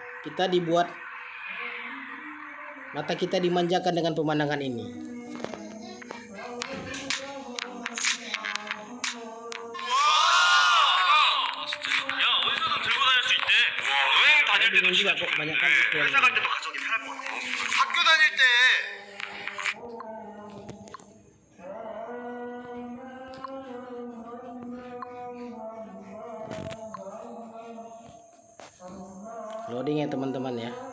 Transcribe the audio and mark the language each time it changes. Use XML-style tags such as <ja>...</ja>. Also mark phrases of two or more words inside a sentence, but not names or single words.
<id>Kita dibuat mata kita dimanjakan dengan pemandangan ini. Bingung juga kok banyak kali</id> <ko>회사 갈 때도 가져오기 편할 것 같아. 학교 다닐 때</ko> <id>loading ya teman-teman ya.</id>